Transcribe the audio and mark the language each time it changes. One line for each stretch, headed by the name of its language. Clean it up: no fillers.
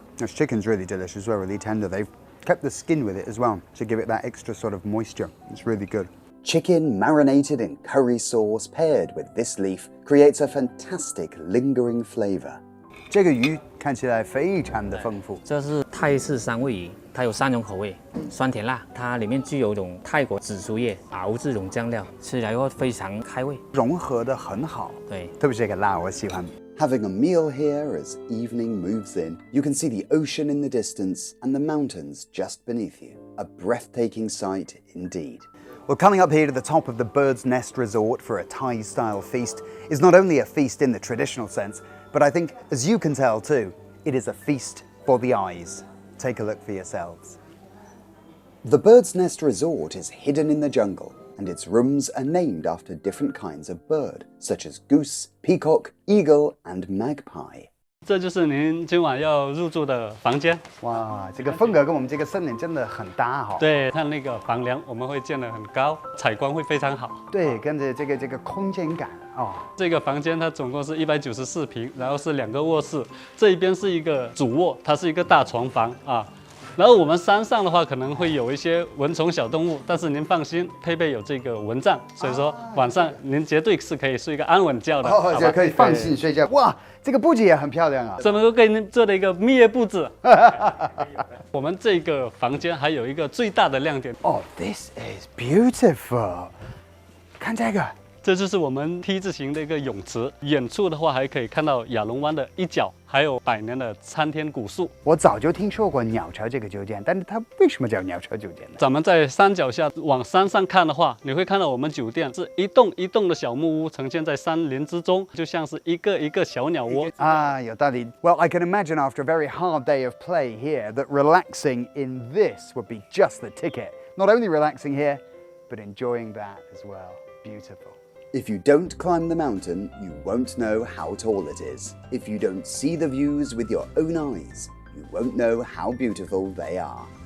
English: This chicken's really delicious, well, really tender. They've Kept the skin with it as well to give it that extra sort of moisture. It's really good. Chicken marinated in curry sauce paired with this leaf creates a fantastic lingering flavor.
Chinese: 这个鱼看起来非常的丰富。这是泰式三味鱼，它有3种口味，酸甜辣，它里面具有一种泰国紫苏叶熬制种酱料，吃起来会非常开胃，融合的很好。对，特别是这个辣，我喜欢。
English: Having a meal here as evening moves in, you can see the ocean in the distance and the mountains just beneath you. A breathtaking sight indeed. Well, coming up here to the top of the Bird's Nest Resort for a Thai-style feast is not only a feast in the traditional sense, but I think, as you can tell too, it is a feast for the eyes. Take a look for yourselves. The Bird's Nest Resort is hidden in the jungle, and its rooms are named after different kinds of bird, such as goose, peacock, eagle, and magpie.
Chinese: 这就是您今晚要入住的房间。哇，这个风格跟我们这个森林真的很搭哈。对，看那个房梁，我们会建得很高，采光会非常好。对，跟着这个空间感哦。这个房间它总共是194平，然后是2个卧室，这一边是一个主卧，它是一个大床房啊。然后我们山上的话可能会有一些蚊虫小动物，但是您放心，配备有这个蚊帐，所以说晚上您绝对是可以睡一个安稳觉的，哦，就可以放心睡觉。哇，这个布置也很漂亮啊！这么给您做了一个蜜月布置。我们这个房间还有一个最大的亮点。哦 ，
English: This is beautiful。
Chinese: 看这个。这就是我们 T 字形的一个泳池，远处的话还可以看到亚龙湾的一角，还有百年的参天古树。我早就听说过鸟巢这个酒店，但是它为什么叫鸟巢酒店呢？咱们在山脚下往山上看的话，你会看到我们酒店是一栋一栋的小木屋，呈现在山林之中，就像是一个一个小鸟窝。啊，有道理。
English: Well, I can imagine after a very hard day of play here that relaxing in this would be just the ticket. Not only relaxing here, but enjoying that as well. Beautiful. If you don't climb the mountain, you won't know how tall it is. If you don't see the views with your own eyes, you won't know how beautiful they are.